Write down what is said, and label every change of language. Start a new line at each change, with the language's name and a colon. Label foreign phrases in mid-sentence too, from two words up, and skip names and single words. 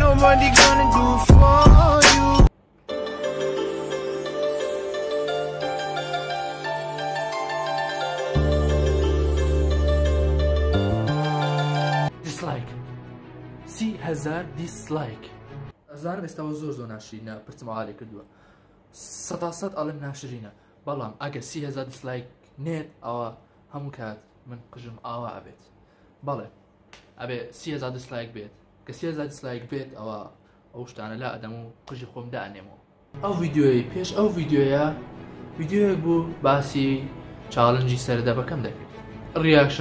English: nobody gonna do it for you. Dislike. 30,000 dislike.
Central Kurdish: ئەزانم ئێستاوە زۆر ناشرینە پرتمەوالێ کردووە 100% ئەڵێم ناشرینە بەڵام ئەگەر 30,000 دیسلایک نێت ئەوە هەموو کات من قژم ئاوا ئەبێت بەڵێ ئەبێ 30,000 دیسلایک بێت کە 30,000 دیسلایک بێت ئەو شتانە لا ئەدەم و قژی خۆم دانێمەوە ئەو ڤیددیۆی پێش ئەو ڤیددیۆیەک بوو باسی چاڵنجی سەردەبەکەم دەکرد ریاکشن